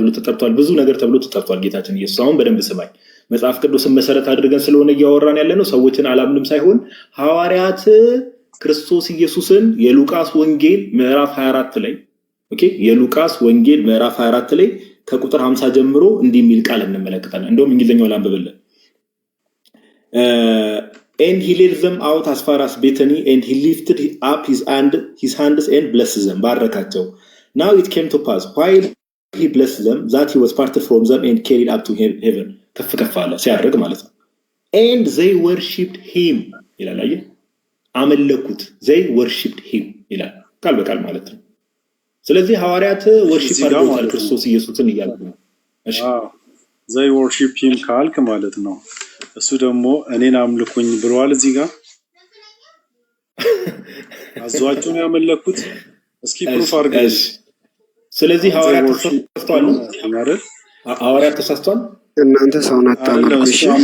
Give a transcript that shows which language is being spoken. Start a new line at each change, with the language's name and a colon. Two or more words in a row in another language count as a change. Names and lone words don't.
Amharic: ተጠርቷል። ብዙ ነገር ተብሎ ተጠርቷል ጌታችን ኢየሱስ። አሁን በደንብ ስማኝ። መጽሐፍ ቅዱስን መሰረት አድርገን ስለሆነ እያወራን ያለ ነው። ሰዎችን አላምንም ሳይሆን ሐዋርያት ክርስቶስ ኢየሱስን የሉቃስ ወንጌል ምዕራፍ 24 ላይ ኦኬ፣ የሉቃስ ወንጌል ምዕራፍ 24 ላይ ከቁጥር 50 ጀምሮ እንዲህ የሚል ቃል እንመለከታለን። እንደውም እንግሊዘኛው ላንብብልን።
English: And he led them out as far as Bethany, and he lifted up his hands and blessed them. ባረካቸው። Now it came to pass while he blessed them that he was parted from them and carried up to heaven.
Amharic: ከፍ አለ ሲያደርግ ማለት ነው።
English: And they worshipped him
Amharic: ይላል። አየህ፣ አመለኩት።
English: they worshipped him
Amharic: ይላል ቃል በቃል ማለት ነው። ስለዚህ ሐዋርያት ወርሺፕ አድርገዋል ክርስቶስ ኢየሱስን እያሉ ነው። እሺ
English: they worship him
Amharic: ካልክ ማለት ነው። እሱ ደግሞ እኔን አምልኩኝ ብለዋል እዚህ ጋር አዟቸው ነው ያመለኩት። እስኪ ፕሩፍ አድርገን። ስለዚህ ሐዋርያት ተሳስተዋል አይደል? ሐዋርያት ተሳስተዋል። እናንተ ሰው ናታችሁ። እሺ